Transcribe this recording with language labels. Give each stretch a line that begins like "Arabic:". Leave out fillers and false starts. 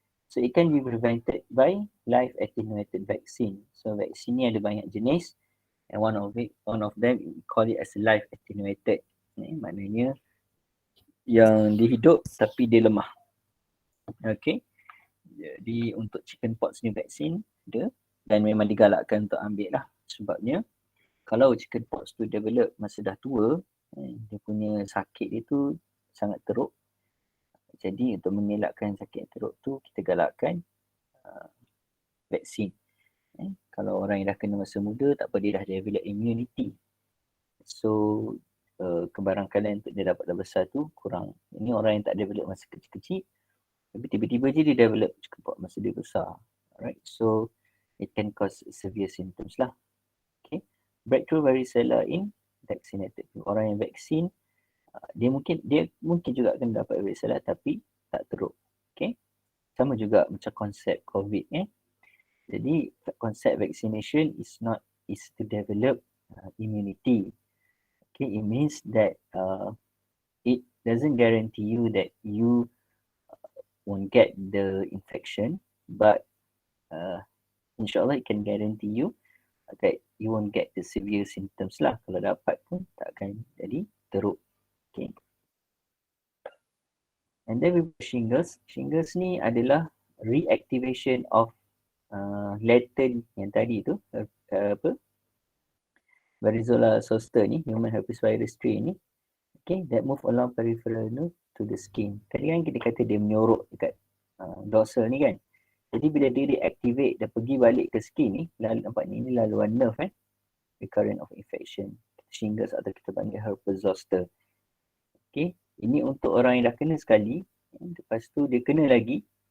English: So it can be prevented by live attenuated vaccine.
Malay: So vaksin ni ada banyak jenis,
English: and one of them we call it as live attenuated.
Malay: Maknanya yang dia hidup tapi dia lemah. Okay. Jadi untuk chickenpox ni vaksin ada, dan memang digalakkan untuk ambil lah. Sebabnya kalau chickenpox tu develop masa dah tua, dia punya sakit dia tu sangat teruk. Jadi untuk mengelakkan sakit yang teruk tu, kita galakkan vaksin. Kalau orang yang dah kena masa muda, tak apa, dia dah develop immunity. So kebarangkalian untuk dia dapat dah besar tu kurang. Ini orang yang tak develop masa kecil-kecil, tapi tiba-tiba je dia develop chickenpox masa dia besar.
English: Alright, so it can cause severe symptoms lah. Okay. Breakthrough varicella in vaccinated.
Malay: Orang yang vaksin, dia mungkin juga akan dapat varicella tapi tak teruk. Okay. Sama juga macam konsep COVID. Jadi konsep
English: vaccination is to develop immunity. Okay, it means that it doesn't guarantee you that you won't get the infection, but insyaAllah it can guarantee you that you won't get the severe symptoms lah.
Malay: Kalau dapat pun tak akan jadi teruk. Okay.
English: And then with shingles.
Malay: Shingles ni adalah
English: reactivation of latent
Malay: yang tadi tu, varicella zoster ni, human herpes virus 3 ni.
English: Okay, that move along peripheral nerve to the skin.
Malay: Tadi kan kita kata dia menyorok dekat dorsal ni kan. Jadi bila dia reactivate dan pergi balik ke skin ni, nampak ni, ini laluan nerve recurrent of infection. Shingles atau kita panggil herpes zoster. Okay, ini untuk orang yang dah kena sekali, lepas tu dia kena lagi.